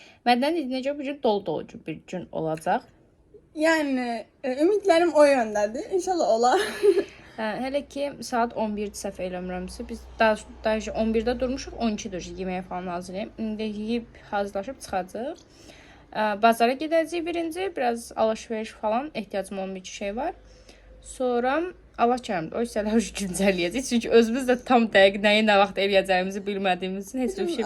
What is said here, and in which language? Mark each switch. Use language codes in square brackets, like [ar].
[az] Məndən necə bugün dolu-dolucu bir gün olacaq. [tr] Yani ümitlerim o yöndedir. [az] İnşallah olar. Hələ ki saat 11-dir səhv eləmirəmsə. Biz daha 11-də durmuşuq. 12-dir yeməyə falan hazırlayım. İndi yeyib hazırlaşıb çıxacağıq. Bazara gedəcəyik birinci. [tr] Biraz alışveriş falan ehtiyacım olan bir şey var. [az] Sonra Allah kərimdir. O hissələri güncəlləyəcəyik. Çünki özümüz də tam dəqiq nəyi nə vaxt eləyəcəyimizi bilmədiyimiz üçün heç bir şey...